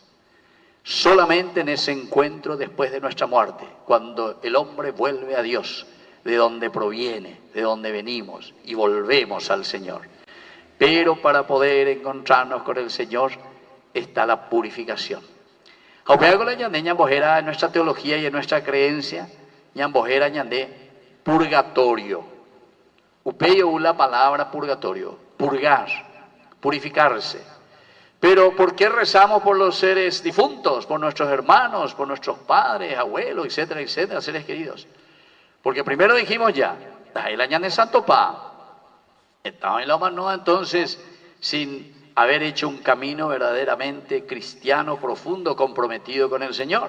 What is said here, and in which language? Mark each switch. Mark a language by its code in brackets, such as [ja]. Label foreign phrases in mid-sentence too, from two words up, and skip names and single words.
[es] Solamente en ese encuentro después de nuestra muerte, cuando el hombre vuelve a Dios, de donde proviene, de donde venimos, y volvemos al Señor. Pero para poder encontrarnos con el Señor está la purificación. En nuestra teología y en nuestra creencia, [gn] ñambojera ñandé purgatorio. [es] Upeyo la palabra purgatorio, purgar, purificarse. Pero ¿por qué rezamos por los seres difuntos, por nuestros hermanos, por nuestros padres, abuelos, etcétera, etcétera, seres queridos? Porque primero dijimos ya, el año de Santo Pa, estaba en la mano entonces sin haber hecho un camino verdaderamente cristiano, profundo, comprometido con el Señor.